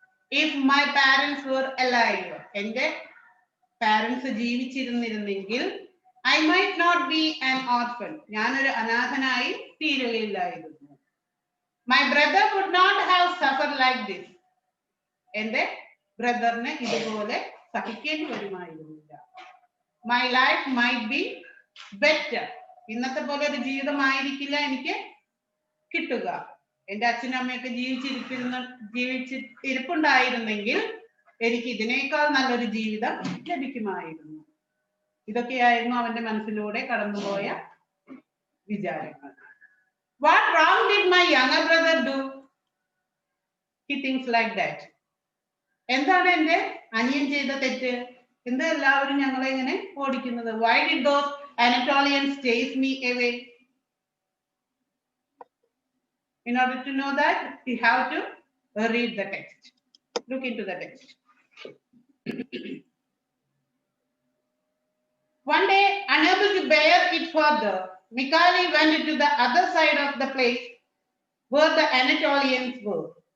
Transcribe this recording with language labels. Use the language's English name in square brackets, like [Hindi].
[English] If my parents were alive, [Malayalam] എൻ്റെ parents ജീവിച്ചിരുന്നിരുന്നെങ്കിൽ [English] I might not be an orphan. [Malayalam] ഞാനൊരു അനാഥനായി തീരുകയില്ലായിരുന്നു. [English] My brother would not have suffered like this. [Malayalam] എൻ്റെ ബ്രദറിന് ഇതുപോലെ സഹിക്കേണ്ടി വരുമായിരുന്നില്ല. [English] My life might be better. [Malayalam] ഇന്നത്തെ പോലെ ഒരു ജീവിതമായിരിക്കില്ല എനിക്ക് കിട്ടുക. എൻ്റെ അച്ഛനും അമ്മയൊക്കെ ജീവിച്ചിരിപ്പുണ്ടായിരുന്നെങ്കിൽ എനിക്ക് ഇതിനേക്കാൾ നല്ലൊരു ജീവിതം ലഭിക്കുമായിരുന്നു. ഇതൊക്കെയായിരുന്നു അവന്റെ മനസ്സിലൂടെ കടന്നുപോയ വിചാരങ്ങൾ. [English] What wrong did my younger brother do? He thinks like that. [Malayalam] എന്താണ് എൻ്റെ അനിയൻ ചെയ്ത തെറ്റ്? എന്താ എല്ലാവരും ഞങ്ങളെ ഇങ്ങനെ ഓടിക്കുന്നത്? [English] Why did those Anatolians chase me away? In order to know that, we have to read the text. Look into the text. One day, unable to bear it further, Mikali went to the other side of the place where the Anatolians were.